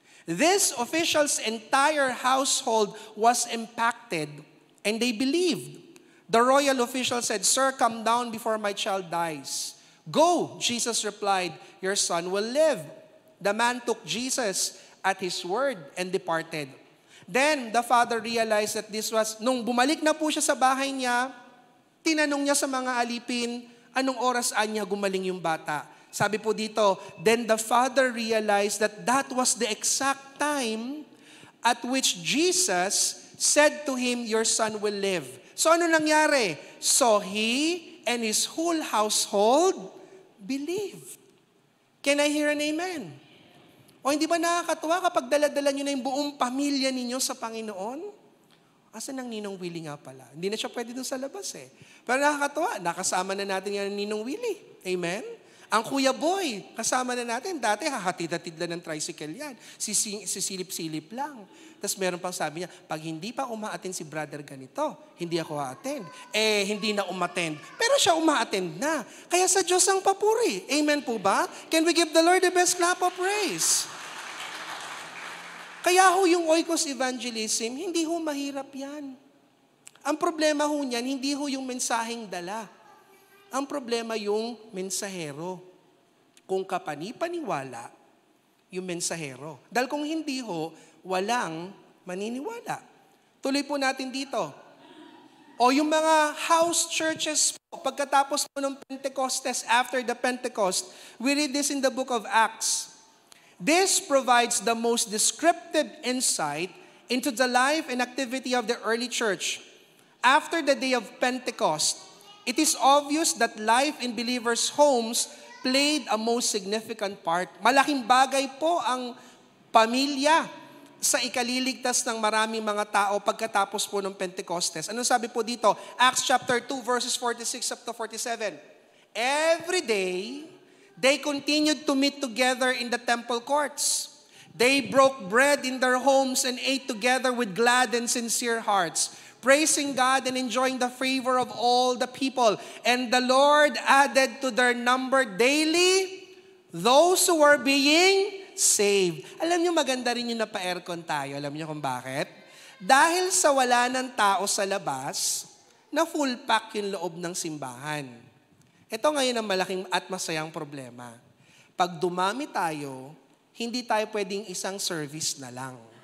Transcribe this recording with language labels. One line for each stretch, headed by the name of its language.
English: This official's entire household was impacted, and they believed. The royal official said, "Sir, come down before my child dies." "Go," Jesus replied, "your son will live." The man took Jesus at his word and departed. Then, the father realized that this was,
Filipino: nung bumalik na po siya sa bahay niya, tinanong niya sa mga alipin, anong oras niya gumaling yung bata. Sabi po dito,
English: then the father realized that that was the exact time at which Jesus said to him, your son will live. So
Filipino: ano nangyari?
English: So he and his whole household believed. Can I hear an amen?
Filipino: O hindi ba nakakatuwa kapag dala-dala nyo na yung buong pamilya ninyo sa Panginoon? Asan ang Ninong Willie nga pala? Hindi na siya pwede dun sa labas eh. Pero nakakatuwa, nakasama na natin yan ng Ninong Willie. Amen? Ang Kuya Boy, kasama na natin. Dati hahatid-hatid lang ng tricycle yan. Sisilip-silip lang. Tapos meron pang sabi niya, pag hindi pa uma-attend si brother ganito, hindi ako a-attend. Hindi na umattend. Pero siya uma-attend na. Kaya sa Diyos ang papuri. Amen po ba?
English: Can we give the Lord the best clap of praise?
Filipino: Kaya ho yung oikos evangelism, hindi ho mahirap yan. Ang problema ho niyan, hindi ho yung mensaheng dala. Ang problema yung mensahero. Kung kapanipaniwala, yung mensahero. Dahil kung hindi ho, walang maniniwala. Tuloy po natin dito. O yung mga house churches po, pagkatapos po ng Pentecostes,
English: after the Pentecost, we read this in the book of Acts. This provides the most descriptive insight into the life and activity of the early church. After the day of Pentecost, it is obvious that life in believers' homes played a most significant part.
Filipino: Malaking bagay po ang pamilya sa ikaliligtas ng maraming mga tao pagkatapos po ng Pentecostes. Anong sabi po dito? Acts chapter 2 verses 46 up to 47.
English: Every day, they continued to meet together in the temple courts. They broke bread in their homes and ate together with glad and sincere hearts, praising God and enjoying the favor of all the people. And the Lord added to their number daily those who were being saved.
Filipino: Alam niyo, maganda rin yung napa-aircon tayo. Alam niyo kung bakit? Dahil sa wala ng tao sa labas, na full pack yung loob ng simbahan. Ito ngayon ang malaking at masayang problema. Pag dumami tayo, hindi tayo pwedeng isang service na lang.